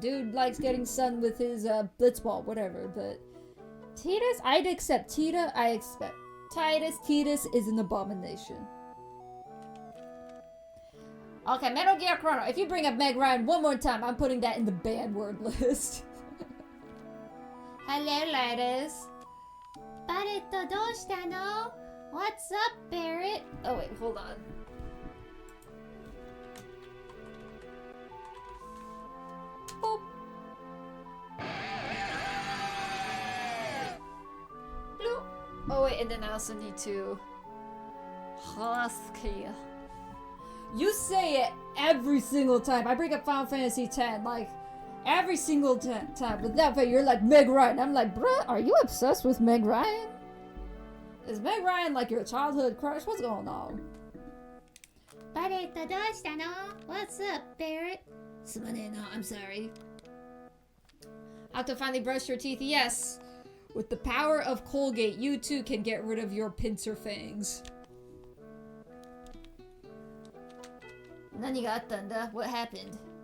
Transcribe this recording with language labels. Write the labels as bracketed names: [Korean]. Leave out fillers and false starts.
[English] Dude likes getting sun with his blitzball, whatever. But Titus, I'd accept Tita. I expect Titus. Titus is an abomination. Okay, Metal Gear Chrono. If you bring up Meg Ryan one more time, I'm putting that in the banned word list. Hello, ladies. [Japanese] Barretto, どうしたの? [English] What's up, Barrett? Oh, wait, hold on. Boop. Bloop. Oh, wait, and then I also need to... Husky. You say it every single time. I bring up Final Fantasy X, like... Every single time, but that way you're like Meg Ryan. I'm like, bruh, are you obsessed with Meg Ryan? Is Meg Ryan like your childhood crush? What's going on? Barretto, [Japanese] どうしたの? [English] What's up, Barrett? [Japanese] すまねえな, [English] I'm sorry. How to finally brush your teeth? Yes. With the power of Colgate, you too can get rid of your pincer fangs. [Japanese] 何があったんだ? [English] What happened?